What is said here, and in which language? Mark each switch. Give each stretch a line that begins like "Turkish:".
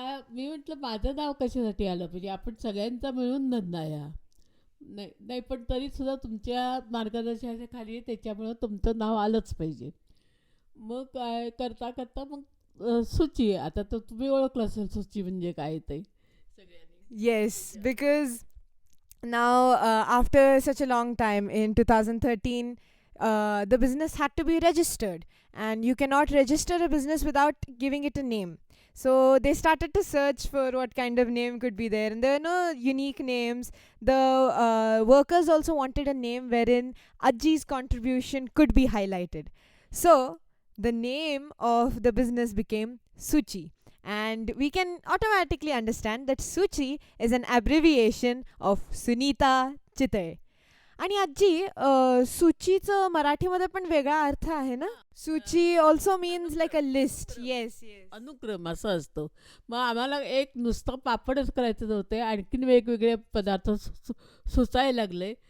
Marathi: मी म्हटलं माझं नाव कशासाठी आलं पाहिजे, आपण सगळ्यांचा मिळून धंदा या. नाही नाही पण तरीसुद्धा तुमच्या मार्गदर्शनाच्या खाली त्याच्यामुळं तुमचं नाव आलंच पाहिजे. मग काय करता करता मग सूची आता तर तुम्ही ओळखलं असेल सूची म्हणजे काय ते सगळ्यांनी.
English: Yes, because now after such a long time in 2013, the business had to be registered, and you cannot register a business without giving it a name. So they started to search for what kind of name could be there, and there were no unique names. The workers also wanted a name wherein Aji's contribution could be highlighted. So the name of the business became Suchi. And we can automatically understand that Suchi is an abbreviation of Sunita Chitay.
Marathi: आणि आजी सूचीचं मराठीमध्ये पण वेगळा अर्थ आहे ना.
English: सूची also means like a list. Yes yes,
Marathi: अनुक्रम असं असतं. मग आम्हाला एक नुसतं पापडच करायचं नव्हते, आणखीन वेगवेगळे पदार्थ सुचायला लागले.